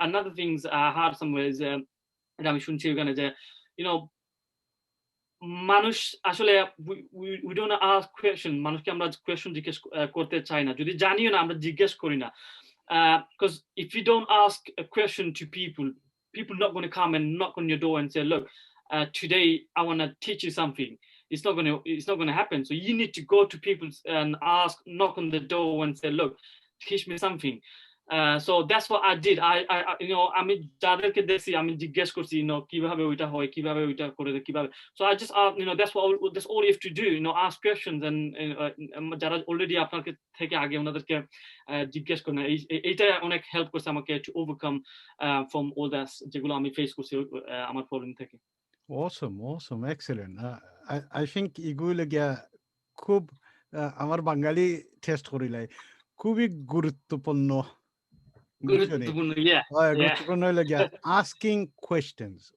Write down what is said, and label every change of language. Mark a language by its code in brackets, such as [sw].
[en] Another things I heard somewhere is [bn] আমি শুনছি ওখানে যে মানুষ আসলে [en] we don't ask question, [bn] মানুষকে আমরা কোয়েশ্চন জিজ্ঞেস করতে চাই না, যদি জানিও না আমরা জিজ্ঞেস করি না, [en] because if you don't ask a question to people not going to come and knock on your door and say, look, today I want to teach you something. It's not going to happen. So you need to go to people and ask, knock on the door and say, look, teach me something. So that's what I did. [bn] আমি যাদেরকে দেখছি আমি জিজ্ঞেস করছি কিভাবে ওইটা হয়, কিভাবে ওইটা করে কিভাবে। [en] So I just that's all you have to do, ask questions, and [bn] যারা অলরেডি আপনার থেকে আগে ওনাদেরকে জিজ্ঞেস করেন। এইটা অনেক হেল্প করছে আমাকে [en] to overcome from all that [bn] যেগুলো আমি ফেস করছি আমার প্রবলেম থেকে। [en] Awesome, excellent. I think [syl] এগুলো গিয়া খুব আমার বাঙালি টেস্ট করিলাই খুবই গুরুত্বপূর্ণ গুরুত্বপূর্ণ হইলে গিয়া [en] asking questions।